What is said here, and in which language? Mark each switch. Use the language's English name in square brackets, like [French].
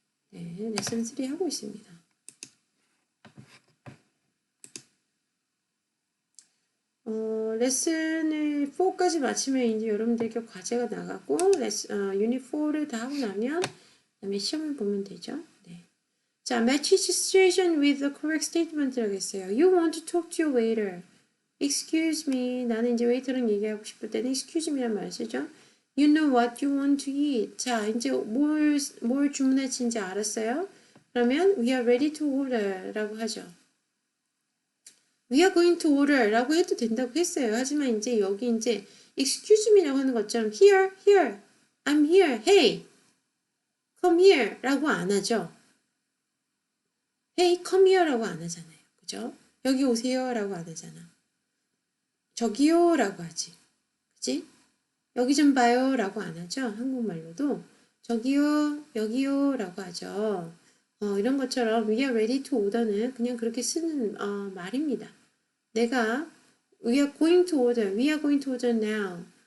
[Korean] 네, 레슨 3 하고 있습니다. 레슨을 4까지 마치면 이제 여러분들께 과제가 나가고 유닛 4를 다 하고 나면 그다음에 시험을 보면 되죠. 네. [English] 자, match each situation with the correct statement라고 [Korean] 했어요. [English] You want to talk to your waiter. Excuse me. [Korean] 나는 이제 웨이터랑 얘기하고 싶을 때는 excuse me란 말을 쓰죠. [English] You know what you want to eat. [Korean] 자, 이제 뭘 주문할지 알았어요? 그러면 [English] we are ready to order [Korean] 라고 하죠. [English] We are going to order [Korean] 라고 해도 된다고 했어요. 하지만 이제 여기 이제 excuse me라고 하는 것처럼 [English] here, I'm here, hey, come here [Korean] 라고 안 하죠. [English] hey, come here [Korean] 라고 안 하잖아요. 그죠? 여기 오세요 라고 안 하잖아. 저기요 라고 하지. 그치? 여기 좀 봐요 라고 안 하죠. 한국말로도 저기요, 여기요 라고 하죠. 이런 것처럼 [English] we are ready to order [Korean] 는 그냥 그렇게 쓰는 말입니다. 내가 [English] we are going to order now.